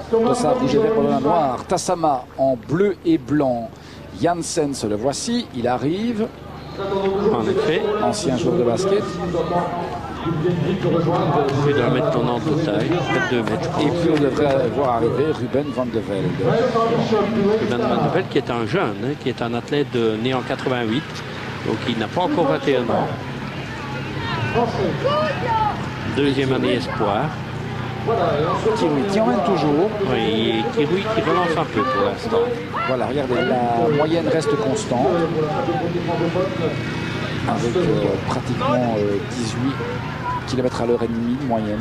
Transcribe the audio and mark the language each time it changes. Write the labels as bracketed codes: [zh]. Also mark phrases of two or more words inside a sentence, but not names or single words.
[fr] Dossard rouge et vert, ballon noir. Tassama en bleu et blanc. Janssens, le voici, il arrive. En effet. Ancien joueur de basket. Plus d'1 mètre 90 de taille, peut-être 2 mètres. Et puis on devrait voir arriver Ruben van de Velde. Ruben van de Velde qui est un jeune, qui est un athlète né en 88, donc il n'a pas encore 21 ans. Deuxième année espoir. Kiroui qui emmène toujours. Oui, et Kiroui qui relance un peu pour l'instant. Voilà, regardez, la moyenne reste constante. Avec pratiquement 18 km à l'heure et demie de moyenne.